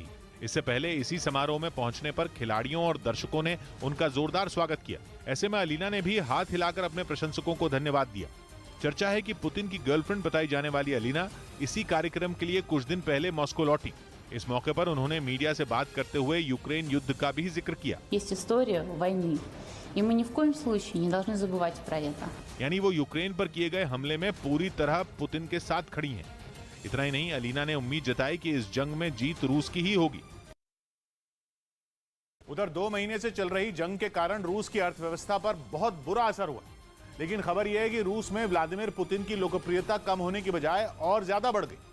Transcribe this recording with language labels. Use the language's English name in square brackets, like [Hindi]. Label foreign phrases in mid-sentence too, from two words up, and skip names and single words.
[Hindi] इससे पहले इसी समारोह में पहुंचने पर खिलाड़ियों और दर्शकों ने उनका जोरदार स्वागत किया। ऐसे में अलीना ने भी हाथ हिलाकर अपने प्रशंसकों को धन्यवाद दिया। चर्चा है कि पुतिन की गर्लफ्रेंड बताई जाने वाली अलीना इसी कार्यक्रम के लिए कुछ दिन पहले मॉस्को लौटी। इस मौके पर उन्होंने मीडिया से बात करते हुए यूक्रेन युद्ध का भी जिक्र किया। [Russian] Есть история войны, и мы ни в коем случае не должны забывать про это. [Hindi] यानी वो यूक्रेन पर किए गए हमले में पूरी तरह पुतिन के साथ खड़ी हैं। इतना ही नहीं, अलीना ने उम्मीद जताई कि इस जंग में जीत रूस की ही होगी। उधर 2 महीने से चल रही जंग के कारण रूस की अर्थव्यवस्था पर बहुत बुरा असर हुआ। लेकिन खबर यह है कि रूस में व्लादिमीर पुतिन की लोकप्रियता कम होने की बजाय और ज्यादा बढ़ गई।